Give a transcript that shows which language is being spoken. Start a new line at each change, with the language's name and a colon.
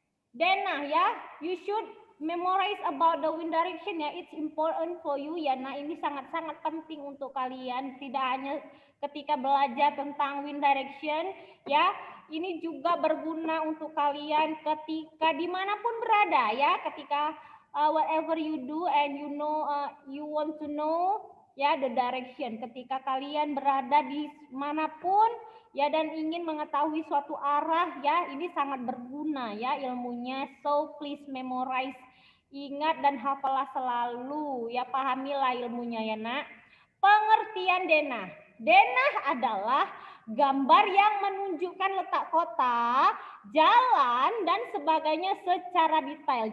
Indonesian: Denah ya,
English: you should memorize about the wind direction ya. It's important for you ya.
Indonesian: Nah, ini sangat-sangat penting untuk kalian. Tidak hanya ketika belajar tentang wind direction ya. Ini juga berguna untuk kalian ketika dimanapun berada ya. Ketika
English: whatever you do and you know you want to know ya the direction.
Indonesian: Ketika kalian berada di manapun ya dan ingin mengetahui suatu arah ya, ini sangat berguna ya ilmunya.
English: So please memorize,
Indonesian: ingat dan hafalah selalu ya, pahamilah ilmunya ya nak. Pengertian denah. Denah adalah gambar yang menunjukkan letak kota, jalan dan sebagainya secara detail.